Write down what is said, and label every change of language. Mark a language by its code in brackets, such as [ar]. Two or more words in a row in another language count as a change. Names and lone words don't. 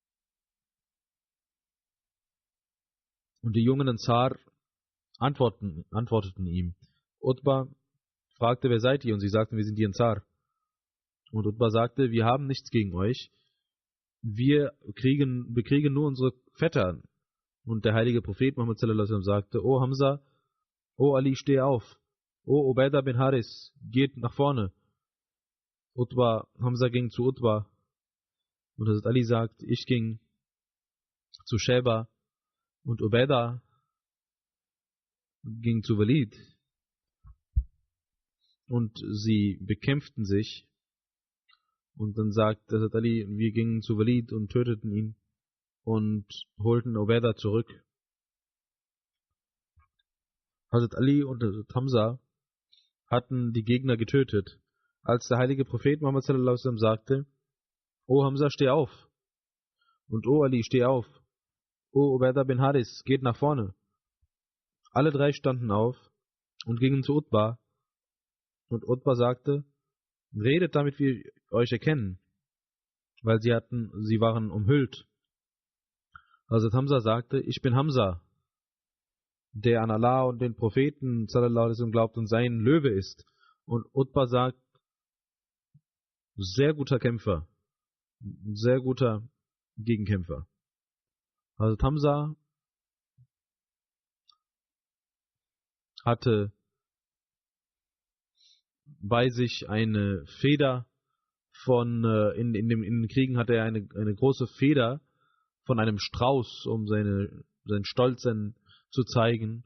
[de] Und die jungen Ansar antworteten ihm. Utbah fragte, wer seid ihr? Und sie sagten, wir sind die Ansar. Und Utbah sagte, wir haben nichts gegen euch. Wir bekriegen nur unsere Vettern. Und der heilige Prophet Muhammad [ar] صلى الله عليه وسلم [de] sagte, O Hamza, O Ali, steh auf. O Ubaidah bin Haris, geht nach vorne. Hamza ging zu Utbah. Und Hazrat Ali sagt, ich ging zu Sheba. Und Ubaidah ging zu Walid. Und sie bekämpften sich. Und dann sagt Hazrat Ali, wir gingen zu Walid und töteten ihn und holten Ubaidah zurück. Hazrat Ali und Hazrat Hamza hatten die Gegner getötet. Als der heilige Prophet Muhammad [ar] صلى الله عليه وسلم [de] sagte, O Hamza, steh auf. Und O Ali, steh auf. O Ubaidah bin Haris, geht nach vorne. Alle drei standen auf und gingen zu Utbah. Und Utbah sagte, redet, damit wir euch erkennen, weil sie waren umhüllt. Also Hamza sagte, ich bin Hamza, der an Allah und den Propheten [ar] صلى الله عليه وسلم [de] glaubt und sein Löwe ist. Und Utbah sagt, sehr guter Kämpfer. ein sehr guter Gegenkämpfer. Hazrat Hamza hatte bei sich eine Feder in den Kriegen hatte er eine große Feder von einem Strauß, um seinen Stolz zu zeigen.